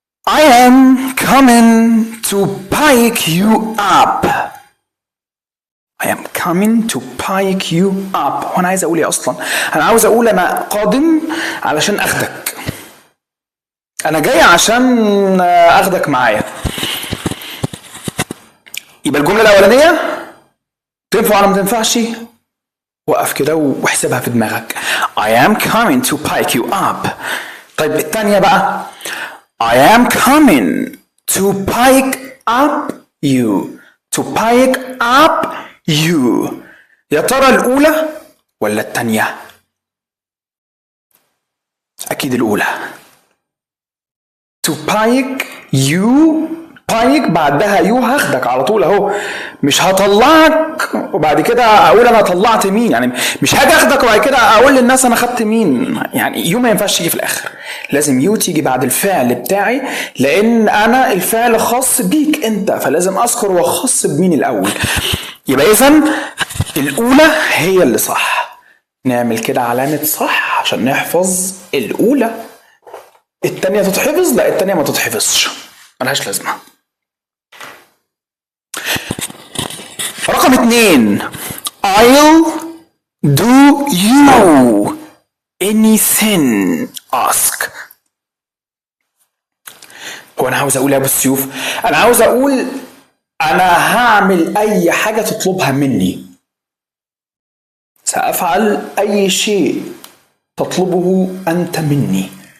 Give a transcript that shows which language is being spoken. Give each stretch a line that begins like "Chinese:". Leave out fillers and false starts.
English: I am coming to pick you up. I am coming to pick you up.
Arabic: وانا عايز اقول ايه اصلا؟ انا عاوز اقول انا قادم علشان اخدك، انا جاي عشان اخدك معايا. يبقى الجمله الاولانيه تنفع ولا ما تنفعش؟ وقف كده واحسبها في دماغك.
English: I am coming to pick you up.
Arabic: طيب الثانيه بقى
English: I am coming to pick up you. to pick up you.
Arabic: يا ترى الأولى ولا التانية؟ أكيد الأولى.
English: to pick you.
Arabic: pick بعدها you، هاخدك على طول أهو، مش هطلعك وبعد كده أقول أنا طلعت مين. يعني مش هاجي أخدك وبعد كده أقول للناس أنا خدت مين. يعني you ما ينفعش تيجي في الآخر، لازم you تيجي بعد الفعل بتاعي، لأن أنا الفعل خاص بيك أنت، فلازم أذكر وأخص بمين الأول. يبقى إذن الأولى هي اللي صح. نعمل كده علامة صح عشان نحفظ الأولى. التانية تتحفظ؟ لا، التانية ما تتحفظش، ملهاش لازمة. رقم 2
English: I'll do you anything ask.
Arabic: هو أنا عاوز أقول يا أبو السيوف؟ أنا عاوز أقول أنا هعمل أي حاجة تطلبها مني، سأفعل أي شيء تطلبه أنت مني.